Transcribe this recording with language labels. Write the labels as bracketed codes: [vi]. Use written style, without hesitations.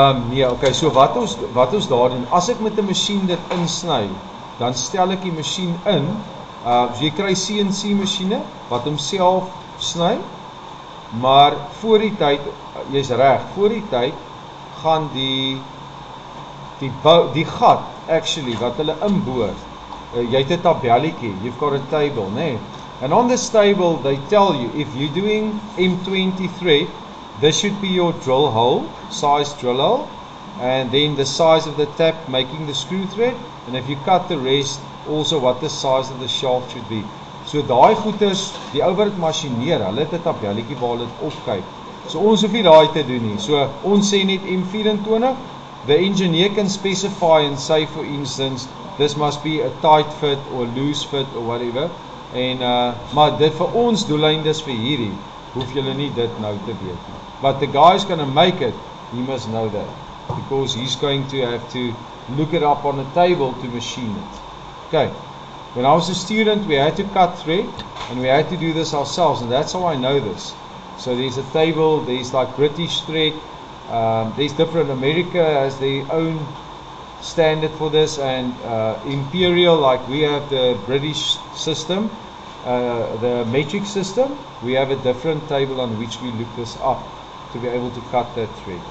[af] Nee, okay, so wat ons daar doen, as ek met 'n masjien dit insny, dan stel ek die masjien in, so jy kry CNC masjiene wat homself sny, maar voor die tyd, jy's reg, voor die tyd gaan die gat actually wat hulle inboor, jy het 'n tabelletjie, [en] you've got a table, [af] nee. [en] And on this table they tell you if you're doing M20 thread, this should be your drill hole, size drill hole, and then the size of the tap making the screw thread, and if you cut the rest, also what the size of the shaft should be. [af] So daai goeders, die ou wat dit masjineer, hulle het 'n tabelletjie waar hulle dit opkyk. So ons hoef nie daai te doen nie. So ons sê net [en] M24, the engineer can specify and say, for instance, this must be a tight fit or loose fit or whatever. [af] En maar dit vir ons doeleindes vir hierdie, hoef julle nie dit nou te weet nie. [en] But the guy's going to make it, he must know that, because he's going to have to look it up on a table to machine it. Okay, when I was a student, we had to cut thread, and we had to do this ourselves, and that's how I know this. So there's a table, there's like British thread, there's different, America has their own standard for this, and Imperial, like we have the British system, the metric system, we have a different table on which we look this up to be able to cut that thread.